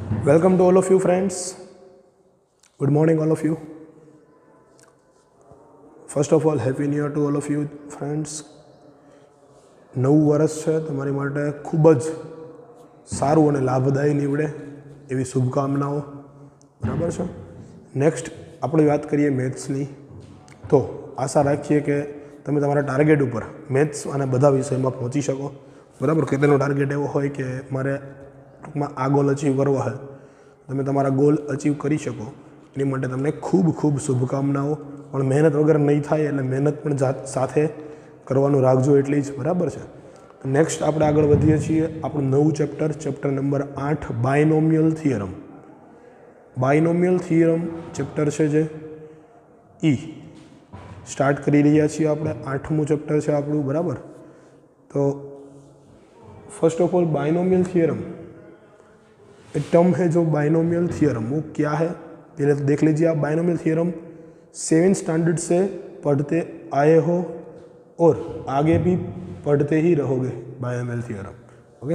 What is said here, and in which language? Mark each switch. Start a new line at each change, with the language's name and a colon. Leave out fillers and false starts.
English: Welcome to all of you friends. Good morning all of you. First of all, happy new year to all of you friends.
Gujarati: નવું વર્ષ છે તમારી માટે ખૂબ જ સારું અને લાભદાયી નીવડે એવી શુભકામનાઓ. બરાબર છે. નેક્સ્ટ આપણે વાત કરીએ મેથ્સની. તો આશા રાખીએ કે તમે તમારા ટાર્ગેટ ઉપર મેથ્સ અને બધા વિષયમાં પહોંચી શકો. બરાબર. કે તેનો ટાર્ગેટ એવો હોય કે મારે ટૂંકમાં આ ગોલ અચીવ કરવો હોય, તમે તમારા ગોલ અચીવ કરી શકો એની માટે તમને ખૂબ ખૂબ શુભકામનાઓ. પણ મહેનત વગર નહીં થાય એટલે મહેનત પણ સાથે કરવાનું રાખજો એટલી જ. બરાબર છે. નેક્સ્ટ આપણે આગળ વધીએ છીએ. આપણું નવું chapter number 8 બાયનોમિયલ theorem. બાયનોમિયલ theorem chapter છે જે સ્ટાર્ટ કરી રહ્યા છીએ આપણે. 8મું ચેપ્ટર છે આપણું. બરાબર.
Hindi: તો first of all binomial theorem एक टर्म है जो बाइनोमियल थियरम वो क्या है पहले तो देख लीजिए आप. बाइनोमियल थियरम 7th स्टैंडर्ड से पढ़ते आए हो और आगे भी पढ़ते ही रहोगे बाइनोमियल थियरम. ओके.